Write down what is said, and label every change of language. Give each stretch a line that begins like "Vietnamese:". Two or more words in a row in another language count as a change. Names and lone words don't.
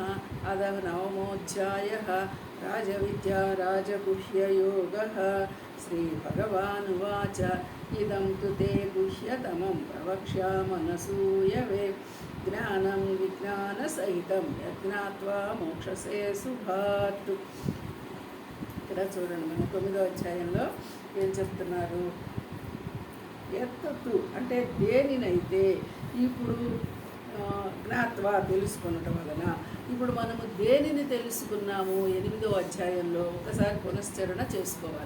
Sanskrit: अतः नवमोऽध्यायः। राजविद्या राजगुह्ययोगः। श्रीभगवानुवाच इदं तु ते गुह्यतमं प्रवक्ष्यामनसूयवे ज्ञानं विज्ञानसहितं यज्ञात्वा मोक्षसे शुभात्.
Telugu: ఇక్కడ చూడండి, మన 9వ అధ్యాయంలో ఏం చెప్తున్నారు? ఎత్తు అంటే దేనినైతే ఇప్పుడు జ్ఞాత్వా తెలుసుకునటం వలన, ఇప్పుడు మనము దేనిని తెలుసుకున్నాము 8వ అధ్యాయంలో ఒకసారి పునశ్చరణ చేసుకోవాలి.